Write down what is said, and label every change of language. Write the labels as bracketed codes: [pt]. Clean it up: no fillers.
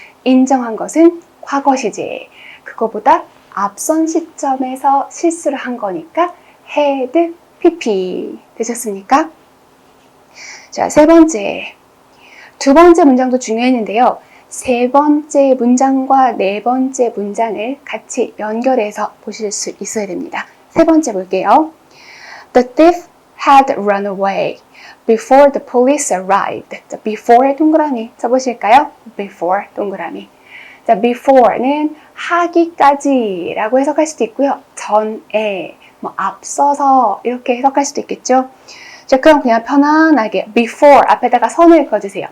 [ko] 인정한 것은 과거 시제. 그거보다 앞선 시점에서 실수를 한 거니까 had pp. 되셨습니까? 자, 세 번째. 두 번째 문장도 중요했는데요. 세 번째 문장과 네 번째 문장을 같이 연결해서 보실 수 있어야 됩니다. 세 번째 볼게요. [en] The thief had run away before the police arrived. [ko] 자, before 동그라미 써보실까요? before 동그라미. 자, before는 하기까지라고 해석할 수도 있고요. 전에, 뭐 앞서서 이렇게 해석할 수도 있겠죠. 자, 그럼 그냥 편안하게 before 앞에다가 선을 그어주세요.